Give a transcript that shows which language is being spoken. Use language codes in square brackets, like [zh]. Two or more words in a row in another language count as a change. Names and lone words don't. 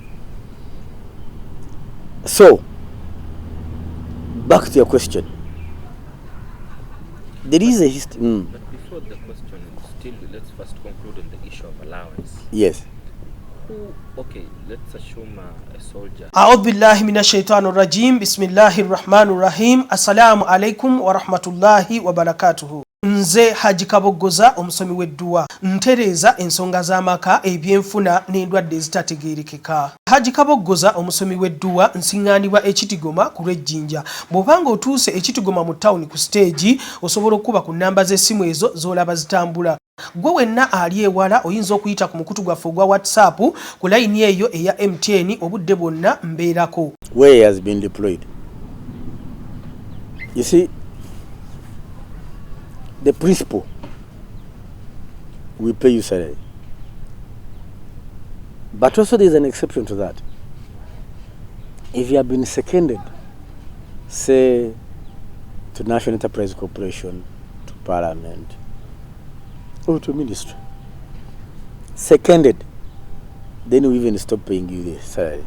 [en] So, back to your question. There is a history. But before the question, still, let's first conclude on the issue of allowance. Yes. Okay, let's assume a soldier. [ar] أعوذ بالله من الشيطان الرجيم بسم الله الرحمن الرحيم السلام عليكم ورحمة الله وبركاته. [lg] Nze Haji.Nadduli omusomi w'edduwa ntereeza ensonga z'amaka ebyenfuna n'endwadde ezitategeerekeka. Haji.Nadduli omusomi w'edduwa nsiŋŋaanibwa ekitigoma ku lw'ejjinja. Bw'obanga otuuse ekitigoma mu ttawuni ku siteegi osobola okuba ku nnamba z'essimu ezo z'olaba zitambula. Gwe wenna ali ewala oyinza okuyita ku mukutu gwaffe ogwa WhatsApp ku layini eyo eya MTN obudde bwonna mbeerako. [en] Where he has been deployed. You see, the principle, we pay you salary. But also there is an exception to that. If you have been seconded, say, to National Enterprise Corporation, to Parliament, or to ministry, seconded, then we even stop paying you the salary.